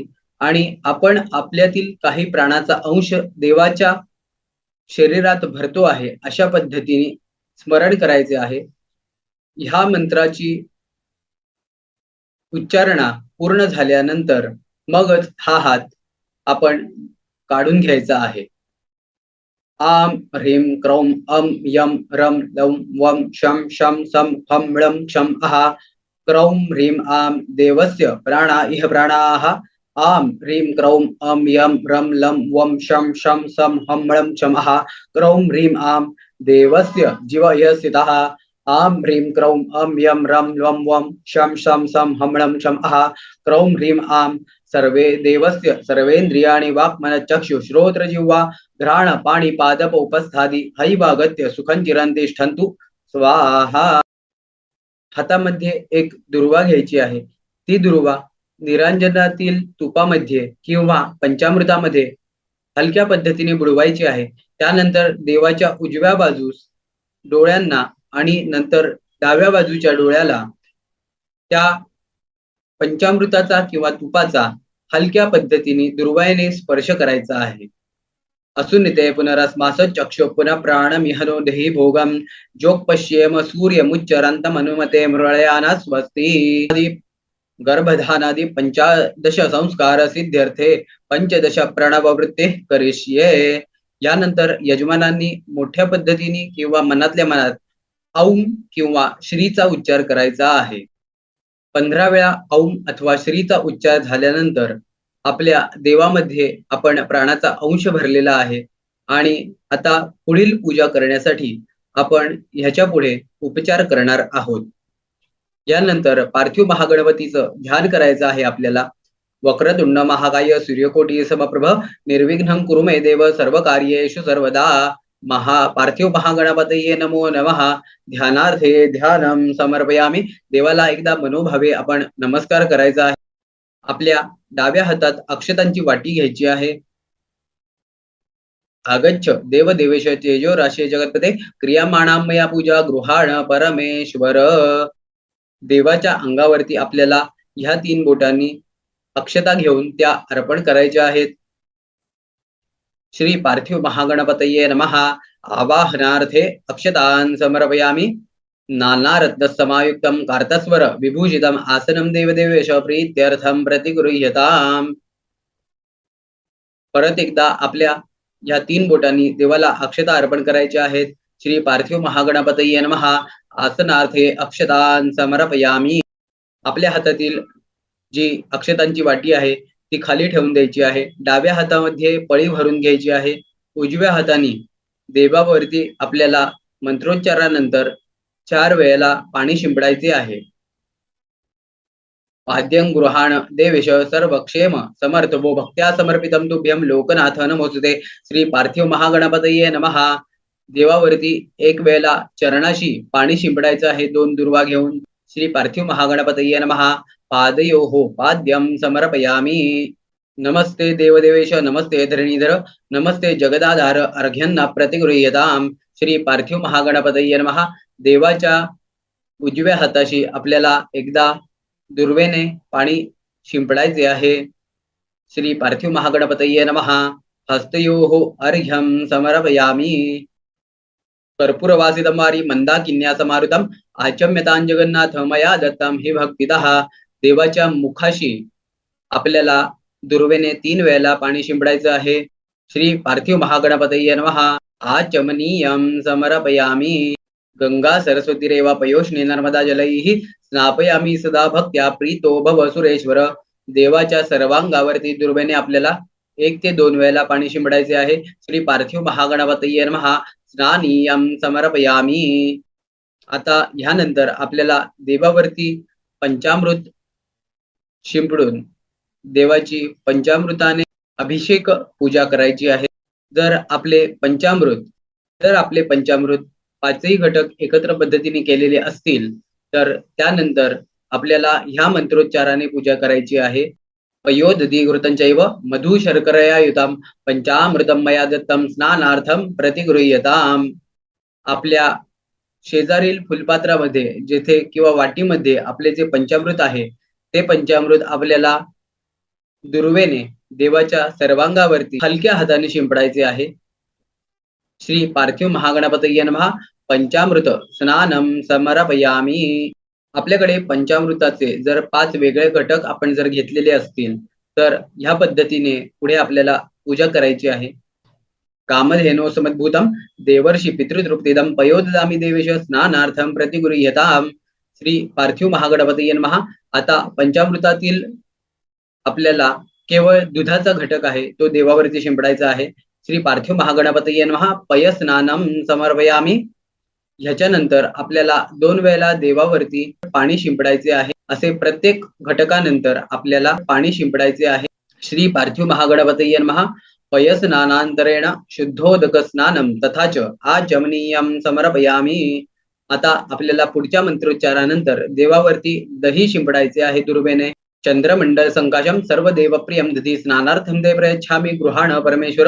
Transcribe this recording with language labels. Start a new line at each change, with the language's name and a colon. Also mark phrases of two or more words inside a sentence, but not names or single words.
Marathi: आणि आपण आपल्यातील काही प्राणाचा अंश देवाच्या शरीरात भरतो आहे अशा पद्धतीने स्मरण करायचे आहे। ह्या मंत्राची उच्चारणा पूर्ण झाल्यानंतर मगच हा हात आपण काढून घ्यायचा आहे।
Sanskrit: आम ह्रीं क्रौं अम यम रम लम वम शम शम सम हम ळम क्षम अहा क्रौं ह्रीं आम देवस्य प्राणा इह प्राणाः आम ह्रीं क्रौं अम यम रम लम वम शम शम सम हम ळम क्षम अहा क्रौं ह्रीं आम देवस्य जीव इह स्थितः आम ह्रीं क्रौं अम यम रम लम वम शम शम सम हम ळम क्षम अहा क्रौं ह्रीं आम सर्वे देवस्य सर्वेंद्रियाणि वाक्मनश्चक्षु श्रोत्र जिह्वा घ्राण पाणी पादप उपस्थादी हैवागत्य सुखं चिरं तिष्ठन्तु स्वाहा।
Marathi: हातामध्ये एक दुर्वा घ्यायची आहे। ती दुर्वा निरांजनातील तुपामध्ये किंवा पंचामृतामध्ये हलक्या पद्धतीने बुडवायची आहे। त्यानंतर देवाच्या उजव्या बाजूस डोळ्यांना आणि नंतर डाव्या बाजूच्या डोळ्याला त्या पंचामृताचा किंवा तुपाचा हलक्या पद्धतीने दुर्वाने स्पर्श करायचा आहे।
Sanskrit: असुनिते पुनरस्मास चक्षु पुनः प्राणमिहनो देहि भोगम जोग पश्येम सूर्यमुच्चरन्तम अनुमते मृळयाना स्वस्ती। गर्भधानादि 15 संस्कार सिद्ध्यर्थे 15 प्रणववृत्ती करिष्ये।
Marathi: यानंतर यजमानांनी मोठ्या पद्धतीने किंवा मनातल्या मनात औम किंवा श्रीचा उच्चार करायचा आहे। 15 वेळा औम अथवा श्रीचा उच्चार झाल्यानंतर आपल्या देवामध्ये आपण प्राणाचा अंश भरलेला आहे आणि आता पुढील पूजा करण्यासाठी आपण ह्याच्या पुढे उपचार करणार आहोत। यानंतर पार्थिव महागणपतीचं ध्यान करायचं आहे आपल्याला।
Sanskrit: वक्रतुंड महाकाय सूर्यकोटी समप्रभ निर्विघ्नं कुरु मे देव सर्व कार्येषु सर्वदा। पार्थिव महागणपतये नमो नमः। ध्यानार्थे ध्यानम समर्पयामी।
Marathi: देवाला एकदा मनोभावे आपण नमस्कार करायचा आहे। आपल्या डाव्या हातात अक्षतांची वाटी घ्यायची आहे।
Sanskrit: आगच्छ देव देवेश तेजो राशे जगतपते क्रियामाणां मया पूजा गृहाण परमेश्वर।
Marathi: देवाच्या अंगावरती आपल्याला ह्या 3 बोटांनी अक्षता घेऊन त्या अर्पण करायच्या आहेत।
Sanskrit: श्री पार्थिव महागणपतये नमः। आवाहनार्थे अक्षतान् समर्पयामि। नानारत्न समायुक्तं कार्तस्वर विभूषितम् आसनं देवदेवेश प्रीत्यर्थं प्रतिगृह्यताम्।
Marathi: परत एकदा आपल्या या 3 बोटांनी देवाला अक्षता अर्पण करायच्या आहेत।
Sanskrit: श्री पार्थिव महागणपतये नमः। आसनार्थे अक्षतान् समर्पयामि।
Marathi: आपल्या हातातील जी अक्षतांची वाटी आहे ती खाली ठेवून द्यायची आहे। डाव्या हातामध्ये पळी भरून घ्यायची आहे। उजव्या हाताने देवावरती आपल्याला मंत्रोच्चारानंतर 4 वेळेला पाणी शिंपडायचे आहे।
Sanskrit: पाद्यं गृहाण देवेश सर्वक्षेम समर्थवो भक्त्या समर्पितं तुभ्यं लोकनाथ नमोस्तुते। श्री पार्थिव महागणपतये नमः।
Marathi: देवावरती 1 वेळेला चरणाशी पाणी शिंपडायचं आहे 2 दुर्वा घेऊन।
Sanskrit: श्री पार्थिव महागणपतये नमः। पादयोः पाद्यं समर्पयामि। नमस्ते देवदेवेश नमस्ते धरणीधर नमस्ते जगदाधार अर्घ्यंना प्रतिगृह्यताम्। श्री पार्थिव महागणपतये नमः।
Marathi: देवाच्या उजव्या हाताशी आपल्याला एकदा दुर्वेने पाणी शिंपडायचे आहे।
Sanskrit: श्री पार्थिव महागणपतये नमः। हस्तयोः अर्घ्यं समर्पयामि। कर्पूरवासितं वारी मंदाकिन्यासमारुतम् आचम्यतां जगन्नाथ मया दत्तं हि भक्तितः।
Marathi: देवाच्या मुखाशी आपल्याला दुर्वेने 3 वेळेला पाणी शिंपडायचं आहे।
Sanskrit: श्री पार्थिव महागणपतये नमः। आचमनीयं समर्पयामि। गंगा सरस्वती रेवा पयोष्णे नर्मदा जलैः स्नापयामि सदा भक्त्या प्रीतो भव सुरेश्वर।
Marathi: देवाच्या सर्वांगावरती दुर्वेने आपल्याला 1 ते 2 वेळेला पाणी शिंपडायचे आहे.
Sanskrit: श्री पार्थिव महागणपतये नमः स्नानीयं समर्पयामी.
Marathi: आता ह्यानंतर आपल्याला देवावरती पंचामृत शिंपडून देवाची पंचामृताने अभिषेक पूजा करायची आहे. जर आपले पंचामृत पाचही घटक एकत्र पद्धतीने केलेले असतील तर त्यानंतर आपल्याला ह्या मंत्रोच्चाराने पूजा करायची आहे.
Sanskrit: पयोदधी घृतंचैव मधु शर्करया युताम पंचामृतम मया दत्तम स्नानार्थम प्रतिगृह्यताम.
Marathi: आपल्या शेजारील फुलपात्रामध्ये जेथे किंवा वाटीमध्ये आपले जे पंचामृत आहे ते पंचामृत आपल्याला दुर्वेने देवाच्या सर्वांगावरती हलक्या हाताने शिंपडायचे आहे.
Sanskrit: श्री पार्थिव महागणपतये नमः पंचामृत स्नानम समर्पयामी.
Marathi: आपल्याकडे पंचामृताचे जर 5 वेगळे घटक आपण जर घेतलेले असतील तर ह्या पद्धतीने पुढे आपल्याला पूजा करायची आहे.
Sanskrit: कामधेनो समद्भूतम देवर्षी पितृतृप्तिदम पयोददामी देवेश स्नानार्थम प्रतिगृह्यताम. श्री पार्थिव महागणपतये नमः.
Marathi: आता पंचामृतातील आपल्याला केवळ दुधाचा घटक आहे तो देवावरती शिंपडायचा आहे.
Sanskrit: श्री पार्थिव महागणपतये नमः पयस्नानम समर्पयामी.
Marathi: ह्याच्यानंतर आपल्याला 2 वेळेला देवावरती पाणी शिंपडायचे आहे. असे प्रत्येक घटकानंतर आपल्याला पाणी शिंपडायचे आहे.
Sanskrit: श्री पार्थिव महागणपतये नमः पयस्नानांतरेण शुद्धोदक स्नानम तथाच आचमनीयम समर्पयामी.
Marathi: आता आपल्याला पुढच्या मंत्रोच्चारानंतर देवावरती दही शिंपडायचे आहे दुर्वेने.
Sanskrit: चंद्रमंडल संकाशम सर्व देवप्रियम दधी स्नानार्थम ते प्रयच्छामी गृहाण परमेश्वर.